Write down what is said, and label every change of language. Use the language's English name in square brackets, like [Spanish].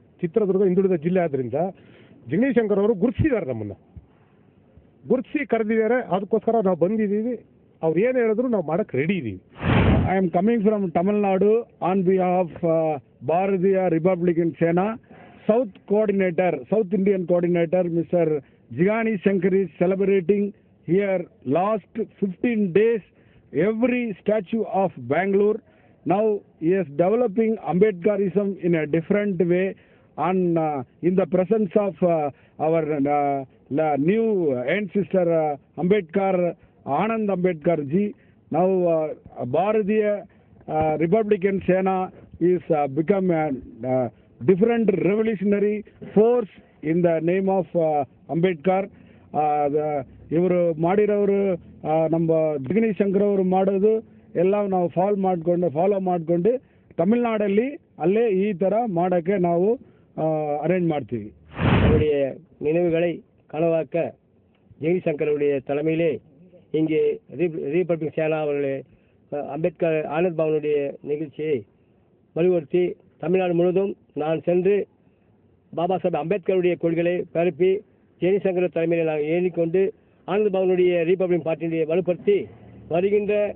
[Kannada] ಚಿತ್ರದುರ್ಗ ಹಿಂದುಳಿದ ಜಿಲ್ಲೆ ಆದ್ದರಿಂದ ಜಿಗಣಿ ಶಂಕರ್ ಅವರು ಗುರುತಿಸಿದ್ದಾರೆ, ನಮ್ಮನ್ನು ಗುರುತಿಸಿ ಕರೆದಿದ್ದಾರೆ. ಅದಕ್ಕೋಸ್ಕರ ನಾವು ಬಂದಿದ್ದೀವಿ. ಅವ್ರು ಏನು ಹೇಳಿದ್ರು ನಾವು ಮಾಡೋಕ್ಕೆ ರೆಡಿ ಇದ್ದೀವಿ. [English] I am coming from Tamil Nadu on behalf Bharatiya Republican Sena. South Indian coordinator, Mr. Jigani Shankar is celebrating here last 15 days every statue of Bangalore. Now he is developing Ambedkarism in a different way and in the presence of our new ancestor Ambedkar, Anand Ambedkar ji. Now Bharatiya Republican Sena is become a different revolutionary force in the name of Ambedkar. [Kannada] ಇವರು ಮಾಡಿರೋರು ನಮ್ಮ ಜಿಗಣಿ ಶಂಕರ್ ಅವರು ಮಾಡೋದು ಎಲ್ಲ ನಾವು follow ಮಾಡಿಕೊಂಡು ತಮಿಳ್ನಾಡಲ್ಲಿ ಅಲ್ಲೇ ಈ ಥರ ಮಾಡೋಕ್ಕೆ ನಾವು அரேஞ்ச் ಮಾಡ್ತೀವಿ. [Tamil] அவருடைய நினைவுகளை கனவாக்க ஜெகணி சங்கருடைய தலைமையிலே இங்கே ரிபப்ளிக் சேனா அவர்களே அம்பேத்கர் ஆனந்த் பவனுடைய நிகழ்ச்சியை வலியுறுத்தி தமிழ்நாடு முழுவதும் நான் சென்று பாபா சாஹேப் அம்பேத்கருடைய கொள்கைகளை பரப்பி ஜெகணி சங்கர் தலைமையில் நாங்கள் ஏறிக்கொண்டு ஆனந்த் பவனுடைய ரிபப்ளிக் பார்ட்டியை வலுப்படுத்தி வருகின்ற